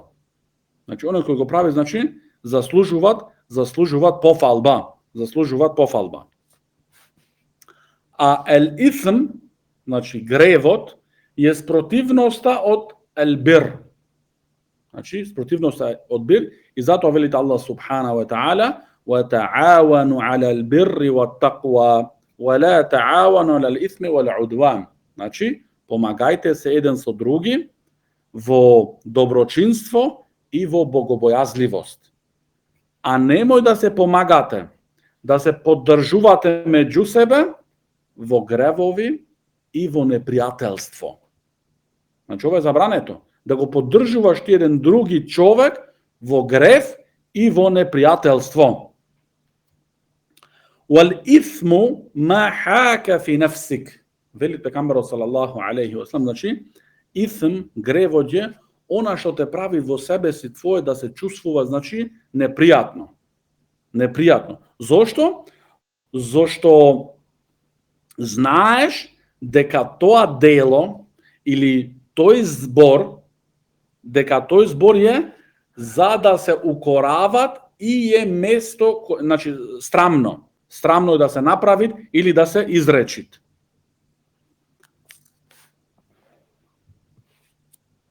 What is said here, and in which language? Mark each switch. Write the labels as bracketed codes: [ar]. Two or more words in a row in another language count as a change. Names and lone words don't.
[mk] Значи, оној кој го прави, значи, заслужуваат пофалба. А [ar] الإثم, [mk] значи, гревот, е спротивноста од [ar] البر. [mk] Значи, спротивноста од бир, и затоа велите Аллах [ar] سبحانه وتعالى: "وتعاونوا على البر والتقوى ولا تعاونوا على الإثم والعدوان." [mk] Значи, помагајте се еден со други во доброчинство и во богобојазливост. А немој да се помагате, да се поддржувате меѓу себе во гревови и во непријателство. Значи, ова е забрането. Да го поддржуваш ти еден други човек во грев и во непријателство. [ar] والإثم ما حاك في نفسك. [mk] Вели пегамберот [ar] صلى الله عليه وسلم, [mk] значи, исм, гревот е она што те прави во себе си твое да се чувствува, значи, непријатно. Зошто? Зошто знаеш дека тоа дело или тој збор е за да се укорават и е место, значи, страмно е да се направи или да се изречит.